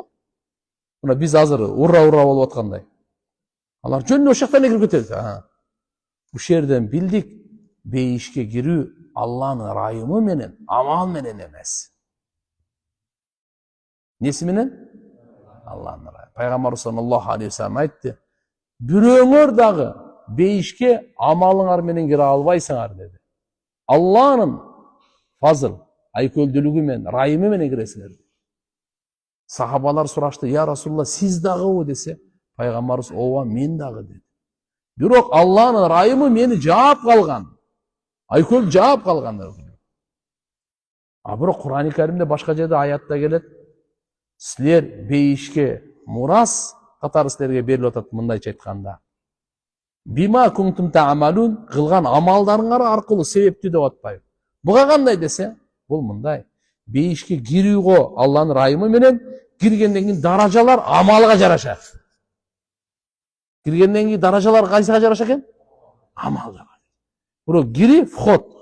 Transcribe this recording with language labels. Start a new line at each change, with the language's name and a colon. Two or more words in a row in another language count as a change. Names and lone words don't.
Kyrgyz: Мына биз азыр ура болуп аткандай. Алар жөн ошол жактан эле кирип кетет. Ушул жерден билдик, бейишке кирүү Алланын райымы менен, амал менен эмес. Неси менен? Алланын райымы. Пайгамбарыбыз
Arabic: صلى الله عليه وسلم
Kyrgyz: айтты: "Бирөөңөр дагы бейишке амалыңар менен кире албайсыңар" деди. Алланын фазыл, айкөлдүүлүгү менен, райымы менен киресиңер. Сахабалар сурашты:
Arabic: "يا رسول الله,
Kyrgyz: сиз дагыбы?" десе, пайгамбарыбыз: "Ооба, мен дагы" деди. Бирок Алланын райымы мени жаап калган. Айкөл жаап калган. Бирок Кур'ан-ы Каримде башка жерде аятта келет: "Силер бейишке мурас катары силерге берилип атат" мындайча айтканда.
Arabic: "بما كنتم تعملون"
Kyrgyz: кылган амалдарыңар аркылуу себептүү деп атпайбы? Буга кандай десе, бул мындай: бейишке кирүүгө Алланын райымы менен, киргенден кийин даражалар амалга жараша. Киргенден кийин даражалар кайсыга жараша экен? Амалга. Бирок кири вход.